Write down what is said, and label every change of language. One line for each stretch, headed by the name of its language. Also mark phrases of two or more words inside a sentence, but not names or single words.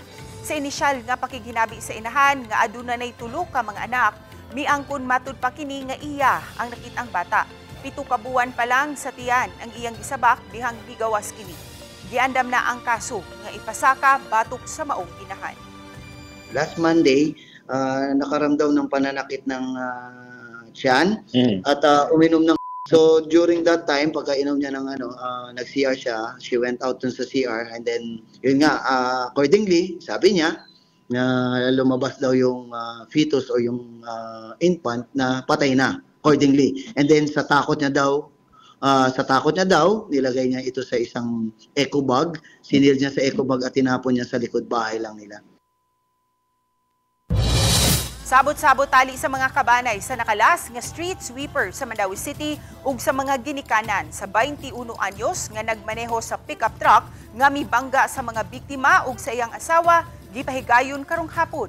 Cebuano: Sa inisyal nga pakiginabi sa inahan nga aduna nay 3 ka mga anak, miangkon matud pa kini nga iya ang nakitang bata. 7 ka buwan pa lang sa tiyan ang iyang gisabak dihang bigawas kini. Giandam na ang kaso nga ipasaka batok sa maong inahan.
English: Last Monday,
Filipino: nakaramdaw ng pananakit ng tiyan at uminom ng.
English: So during that time,
Filipino: pagkainom niya ng nag-CR siya,
English: she went out
Filipino: dun sa CR
English: and then
Filipino: yun nga, accordingly, sabi niya na lumabas daw yung fetus o yung infant na patay na accordingly.
English: And then
Filipino: sa takot niya daw, nilagay niya ito sa isang
English: eco bag,
Filipino: sinil niya sa
English: eco bag
Filipino: at tinapon niya sa likod bahay lang nila.
Cebuano: Sabot-sabot tali sa mga kabanay sa nakalas nga street sweeper sa Mandaue City ug sa mga ginikanan sa 21 anyos nga nagmaneho sa pickup truck nga mibangga sa mga biktima ug sa iyang asawa gipahigayon karong hapon.